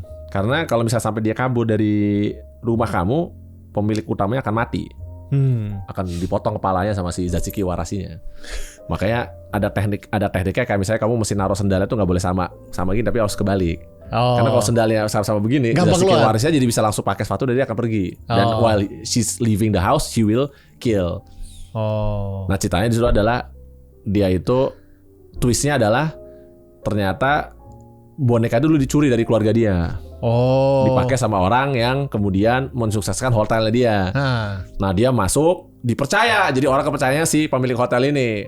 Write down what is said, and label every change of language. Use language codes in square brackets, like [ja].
[id] Karena kalau misalnya sampai dia kabur dari rumah kamu, pemilik utamanya akan mati. Akan dipotong kepalanya sama si Zashiki Warashinya. Makanya ada tekniknya kayak misalnya kamu mesti naruh sendalnya tuh nggak boleh sama gini tapi harus kebalik. Karena kalau sendalnya sama-sama begini, Zashiki Warashinya jadi bisa langsung pakai sepatu dan dia akan pergi. [en] Dan while she's leaving the house, she will kill. [id] Nah ceritanya di situ adalah dia itu twistnya adalah ternyata boneka dulu dicuri dari keluarga dia. Dipakai sama orang yang kemudian mensukseskan hotelnya dia. Nah dia masuk, dipercaya. Jadi orang kepercayanya si pemilik hotel ini.